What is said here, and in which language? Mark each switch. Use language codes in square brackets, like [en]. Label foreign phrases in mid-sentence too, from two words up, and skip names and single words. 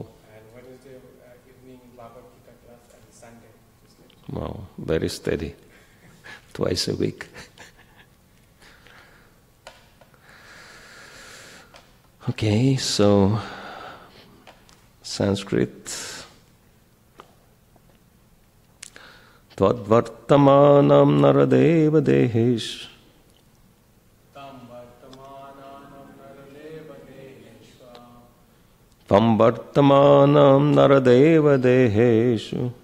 [en] And Wednesday evening Bhagavad Gita class and Sunday. Wow, very steady. Twice a week. Okay, so Sanskrit. [sa] Tvad-vartamanam naradeva dehesh. Tam-vartamanam naradeva deheshu.